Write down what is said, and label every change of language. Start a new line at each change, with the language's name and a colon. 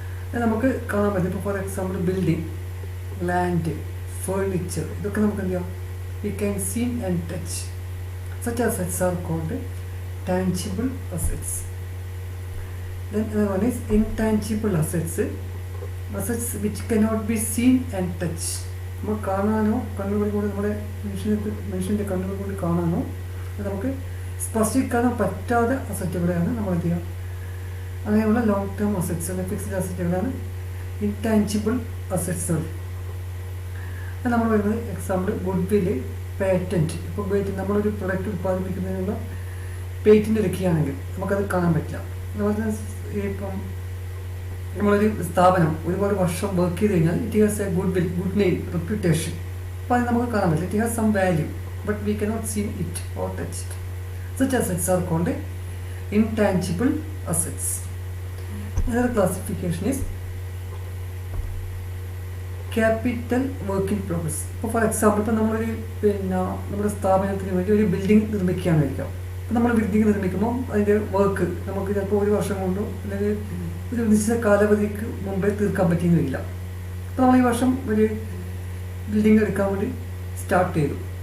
Malayalam: അത് നമുക്ക് കാണാൻ പറ്റും. ഇപ്പോൾ for example building, land, furniture, ഇതൊക്കെ നമുക്ക് എന്ത് ചെയ്യാം?
English: We can see and touch. Such assets are called tangible assets. Then another one is intangible assets. Assets which cannot be seen and touched.
Malayalam: നമ്മൾ കാണാനോ കണ്ണുകൾ കൊണ്ട് നമ്മുടെ മനുഷ്യൻ്റെ കണ്ണുകൾ കൊണ്ട് കാണാനോ നമുക്ക് സ്പർശിക്കാനോ പറ്റാത്ത അസറ്റുകളെയാണ് നമ്മൾ എന്ത് ചെയ്യുക, അങ്ങനെയുള്ള ലോങ് ടേം അസറ്റ്സ് അല്ലെങ്കിൽ ഫിക്സ്ഡ് അസറ്റുകളാണ് ഇൻടാഞ്ചിബിൾ അസറ്റ്സ്. അത് നമ്മൾ വരുന്നത് എക്സാമ്പിൾ ഗുഡ് വില്ല്, പേറ്റൻറ്റ്. ഇപ്പോൾ നമ്മളൊരു പ്രൊഡക്റ്റ് ഉത്പാദിപ്പിക്കുന്നതിനുള്ള പേറ്റൻറ്റ് എടുക്കുകയാണെങ്കിൽ നമുക്കത് കാണാൻ പറ്റില്ല. അതുപോലെ ഇപ്പം നമ്മളൊരു സ്ഥാപനം ഒരുപാട് വർഷം വർക്ക് ചെയ്ത് കഴിഞ്ഞാൽ
English: It has a good will, good name, reputation.
Malayalam: അപ്പോൾ അത് നമുക്ക് കാണാൻ പറ്റില്ല.
English: It has some value but we cannot see it or touch it. Such assets are called intangible assets. Another classification is capital work in progress.
Malayalam: ഇപ്പോൾ for example ഇപ്പോൾ നമ്മളൊരു നമ്മുടെ സ്ഥാപനത്തിന് വേണ്ടി ഒരു ബിൽഡിംഗ് നിർമ്മിക്കുകയാണെന്നിരിക്കാം. അപ്പോൾ നമ്മൾ ബിൽഡിംഗ് നിർമ്മിക്കുമ്പോൾ അതിൻ്റെ വർക്ക് നമുക്ക് ചിലപ്പോൾ ഒരു വർഷം കൊണ്ടോ അല്ലെങ്കിൽ ഒരു നിശ്ചിത കാലാവധിക്ക് മുമ്പേ തീർക്കാൻ പറ്റിയെന്ന് വരില്ല. അപ്പോൾ നമ്മൾ ഈ വർഷം ഒരു ബിൽഡിംഗ് എടുക്കാൻ വേണ്ടി സ്റ്റാർട്ട് ചെയ്തു.